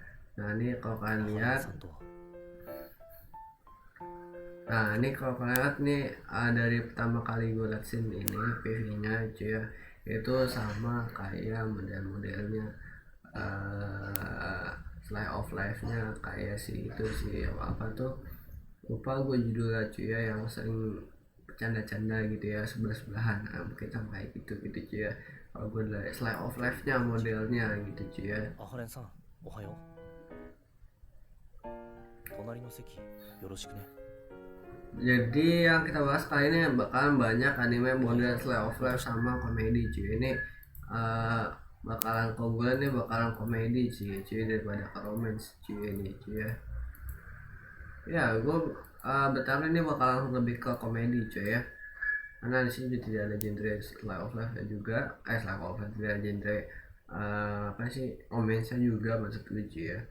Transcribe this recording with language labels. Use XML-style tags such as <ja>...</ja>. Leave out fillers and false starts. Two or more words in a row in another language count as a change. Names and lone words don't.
<id>Nah, ini kalau kalian lihat, kalau kalian lihat nih, dari pertama kali gue liat scene ini PV-nya cuy ya, itu sama kayak model-modelnya</id> <en>Slice of Life-</en> <id>nya, kayak si itu si apa tuh, lupa gue judulnya cuy ya, yang sering bercanda-canda gitu ya, sebelah-sebelahan. Nah, mungkin sama kayak gitu gitu cuy ya, kalau gue lihat</id> <en>Slice of Life-</en> <id>nya modelnya gitu cuy ya.</id> <ja>アハレンさん、おはよう。隣の席、よろしくね。</ja> <id>Jadi yang kita bahas kali ini bakalan banyak anime model</id> <en>Slice of Life</en> <id>sama komedi cuy. Ini bakalan keunggulan nih, bakalan komedi cuy daripada ke romance cuy ini cuy ya. Ya gue bertaruh ini bakalan lebih ke komedi cuy ya, karena di sini tidak ada genre</id> <en>Slice of Life</en> <id>juga,</id> <en>Slice of Life</en> <id>tidak ada genre apa sih, romance juga maksud gue cuy ya.</id>